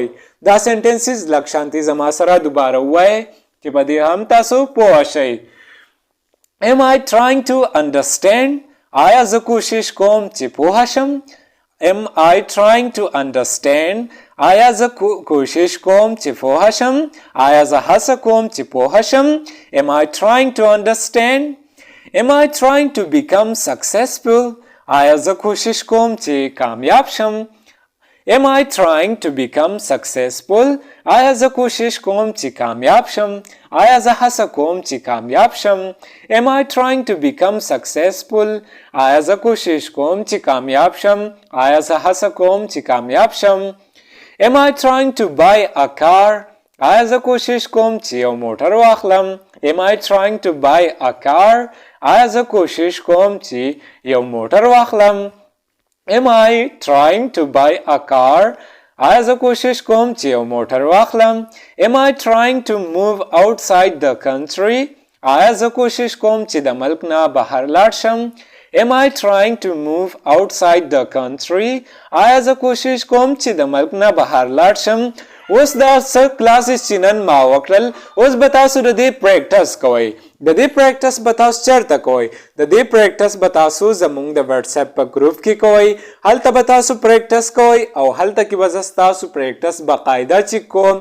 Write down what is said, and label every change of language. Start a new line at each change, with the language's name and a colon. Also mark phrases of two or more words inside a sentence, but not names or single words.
Pashto: دا سنټنسز لږ شانتي زما سره دوباره ووایئ چې په دې هم تاسو پوه شئ.
English: am I trying to understand؟
Pashto: آیا زه کوشش کوم چې پوه شم؟
English: am I trying to understand؟
Pashto: آیا زه کوشش کوم چې پوه شم؟ آیا زه هڅه کوم چې پوه شم؟
English: am I trying to understand؟ am I trying to become successful؟
Pashto: آیا زه کوشش کوم چې کامیاب شم؟
English: am I trying to become successful؟
Pashto: آیا زه کوشش کوم چې کامیاب شم؟ آیا زه هڅه کوم چې کامیاب شم؟
English: am I trying to become successful؟
Pashto: آیا زه کوشش کوم چې کامیاب شم؟ آیا زه هڅه کوم چې کامیاب شم؟
English: am I trying to buy a car؟
Pashto: آیا زه کوشش کوم چې یو موټر واخلم؟
English: am I trying to buy a car؟
Pashto: آیا زه کوشش کوم چې یو موټر واخلم؟
English: am I trying to buy a car؟
Pashto: آیا زه کوشش کوم چې یو موټر واخلم؟
English: am I trying to move outside the country؟
Pashto: آیا زه کوشش کوم چې د ملک نه بهر لاړ شم؟
English: am I trying to move outside the country؟
Pashto: آیا زه کوشش کوم چې د ملک نه بهر لاړ شم؟ اوس دا څه کلاسز چې نن ما وکړل، اوس به تاسو د دې پریکټس کوئ. د دې پریکټس به تاسو چېرته کوئ؟ د دې پریکټس به تاسو زموږ د وټساپ په ګروپ کې کوئ. هلته به تاسو پریکټس کوئ او هلته کې به زه ستاسو پریکټس باقاعده چیک کوم.